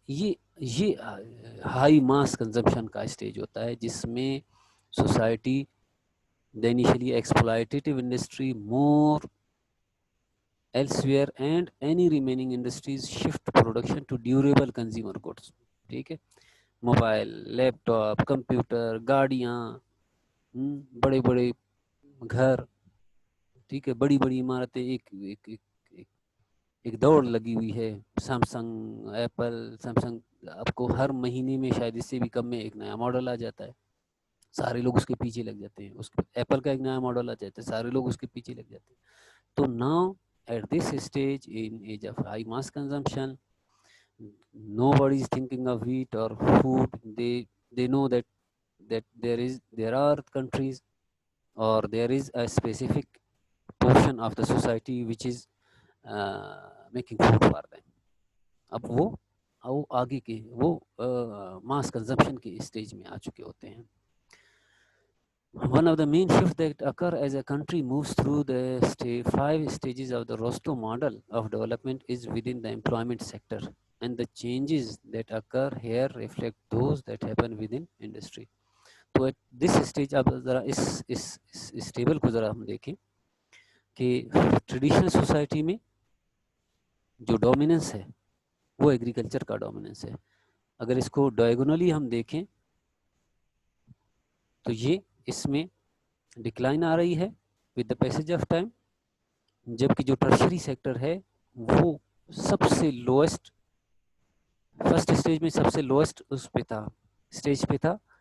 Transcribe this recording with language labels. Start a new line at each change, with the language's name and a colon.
Urdu: یہ ہائی ماس کنزمپشن کا اسٹیج ہوتا ہے جس میں society
English: the initially exploitative industry more elsewhere and any remaining industries shift production to durable consumer goods.
Urdu: ٹھیک ہے, موبائل, لیپ ٹاپ, کمپیوٹر, گاڑیاں, بڑے بڑے گھر, ٹھیک ہے, بڑی بڑی عمارتیں, ایک دوڑ لگی ہوئی ہے. سیمسنگ, ایپل, سیمسنگ آپ کو ہر مہینے میں شاید اس سے بھی کم میں ایک نیا ماڈل آ جاتا ہے, سارے لوگ اس کے پیچھے لگ جاتے ہیں. اس ایپل کا ایک نیا ماڈل آ جاتا ہے, سارے لوگ اس کے پیچھے لگ جاتے ہیں.
English: تو now at this stage in age of high mass consumption, nobody is thinking of wheat or food. They know that there are countries or there is a specific portion of the society which is making food for them.
Urdu: اب وہ آگے کے وہ ماس consumption کے stage میں آ چکے ہوتے ہیں.
English: One of the main shifts that occur as a country moves through the 5 stages of the Rostow model of development is within the employment sector, and the changes that occur here reflect those that happen within industry.
Urdu: تو
English: at this stage
Urdu: اب ذرا اس table کو ذرا ہم دیکھیں کہ traditional society میں جو ڈومیننس ہے وہ ایگریکلچر کا ڈومیننس ہے. اگر اس کو ڈائیگونلی ہم دیکھیں تو یہ اس میں ڈکلائن آ رہی ہے
English: with the passage of time,
Urdu: جبکہ جو ٹرشری سیکٹر ہے وہ سب سے لوئسٹ, فرسٹ اسٹیج میں سب سے لوئسٹ اس پہ تھا, اسٹیج پہ تھا.